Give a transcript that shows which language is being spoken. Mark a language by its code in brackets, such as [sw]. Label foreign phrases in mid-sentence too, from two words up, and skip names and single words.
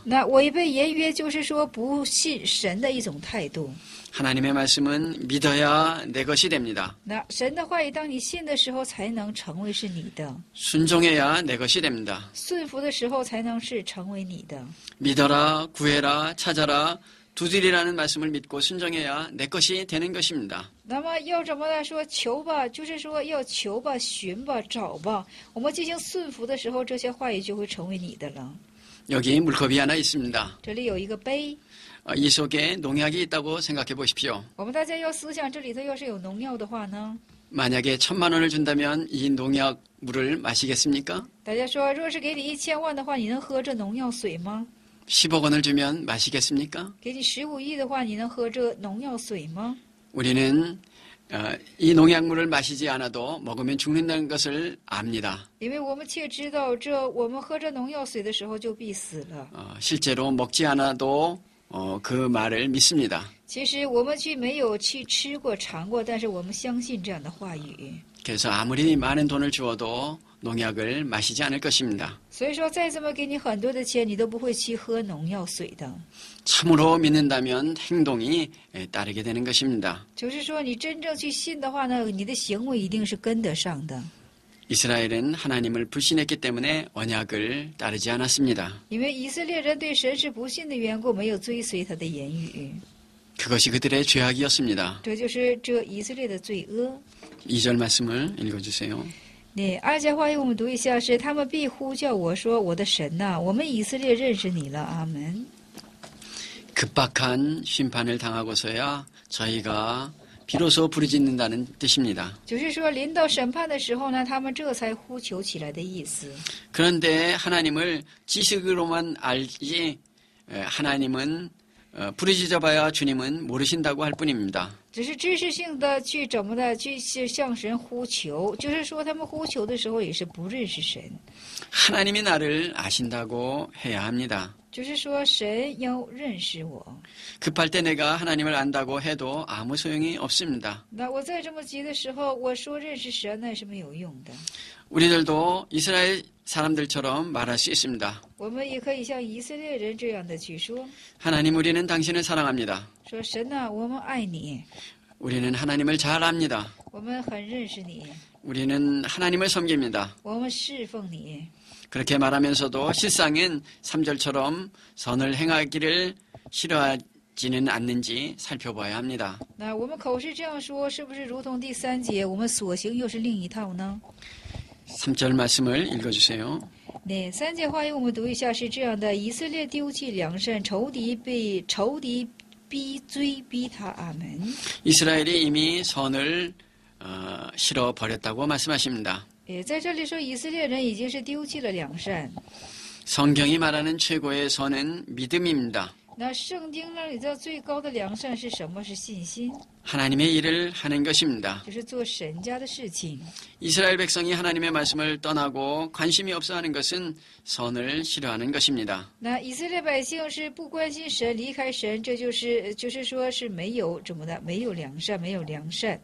[zh] 那违背言约就是说不信神的一种态度。 [ko] 하나님의 말씀은 믿어야 내 것이 됩니다. [zh] 那神的话语，当你信的时候，才能成为是你的； [ko] 순종해야 내 것이 됩니다. [zh] 顺服的时候，才能是成为你的。 [ko] 믿어라, 구해라, 찾아라, 두드리라는 말씀을 믿고 순종해야 내 것이 되는 것입니다. [zh] 那么要怎么来说求吧？就是说要求吧、寻吧、找吧。我们进行顺服的时候，这些话语就会成为你的了。 [ko] 여기 물컵이 하나 있습니다. [zh] 这里有一个杯， [ko] 이 속에 농약이 있다고 생각해 보십시오. [zh] 我们大家要思想，这里头要是有农药的话呢？ [ko] 만약에 1,000만 원을 준다면 이 농약 물을 마시겠습니까? [zh] 大家说，若是给你1000万的话，你能喝这农药水吗？ [ko] 10억 원을 주면 마시겠습니까? [zh] 给你15亿的话，你能喝这农药水吗？ [ko] 우리는 이 농약물을 마시지 않아도 먹으면 죽는다는 것을 압니다. [zh] 因为我们却知道，我们喝这农药水的时候就必死了。 [ko] 실제로 먹지 않아도 그 말을 믿습니다. [zh] 其实我们没有去吃过、尝过，但是我们相信这样的话语。 [ko] 그래서 아무리 많은 돈을 주어도 농약을 마시지 않을 것입니다. [zh] 所以说，再怎么给你很多的钱，你都不会去喝农药水的。 [ko] 참으로 믿는다면 행동이 따르게 되는 것입니다. [zh] 就是说，你真正去信的话呢，你的行为一定是跟得上的。 [ko] 이스라엘은 하나님을 불신했기 때문에 언약을 따르지 않았습니다. [zh] 因为以色列人对神是不信的缘故，没有追随他的言语， [ko] 그것이 그들의 죄악이었습니다. [zh] 这就是这以色列的罪恶。 [ko] 2절 말씀을 읽어주세요. [zh] 2 节话语我们读一下，是他们必呼叫我说：“我的神呐，我们以色列认识你了。” 阿门。 [ko] 급박한 심판을 당하고서야 저희가 비로소 부르짖는다는 뜻입니다. [zh] 就是说，临到审判的时候呢，他们这才呼求起来的意思。 [ko] 그런데 하나님을 지식으로만 알지 하나님은 부르짖어봐야 주님은 모르신다고 할 뿐입니다. [zh] 只是知识性的去怎么的去向神呼求，就是说他们呼求的时候也是不认识神， [ko] 하나님이 나를 아신다고 해야 합니다. [zh] 就是说神要认识我。 [ko] 급할 때 내가 하나님을 안다고 해도 아무 소용이 없습니다. [zh] 那我在这么急的时候，我说认识神那是没有用的。 [ko] 우리들도 이스라엘 사람들처럼 말할 수 있습니다. [zh] 我们也可以像以色列人这样的去说， [ko] 하나님, 우리는 당신을 사랑합니다. [zh] 说神呐、我们爱你， [ko] 우리는 하나님을 잘 압니다. [zh] 我们很认识你， [ko] 우리는 하나님을 섬깁니다. [zh] 我们侍奉你。 [ko] 그렇게 말하면서도 실상은 3절처럼 선을 행하기를 싫어하지는 않는지 살펴봐야 합니다. [zh] 那我们口是这样说，是不是如同第3节，我们所行又是另一套呢？ [ko] 3절 말씀을 읽어주세요. [zh] 那3节话语我们读一下，是这样的：以色列丢弃良善，仇敌逼追逼他。阿门。 [ko] 이스라엘이 이미 선을 싫어 버렸다고 말씀하십니다. [zh] 在这里说，以色列人已经是丢弃了良善。 [ko] 성경이 말하는 최고의 선은 믿음입니다. [zh] 那圣经那里的最高的良善是什么？是信心， [ko] 하나님의 일을 하는 것입니다. [zh] 就是做神家的事情。 [ko] 이스라엘 백성이 하나님의 말씀을 떠나고 관심이 없어하는 것은 선을 싫어하는 것입니다. [zh] 那以色列百姓是不关心神，离开神，这就是说是没有怎么的，没有良善，没有良善。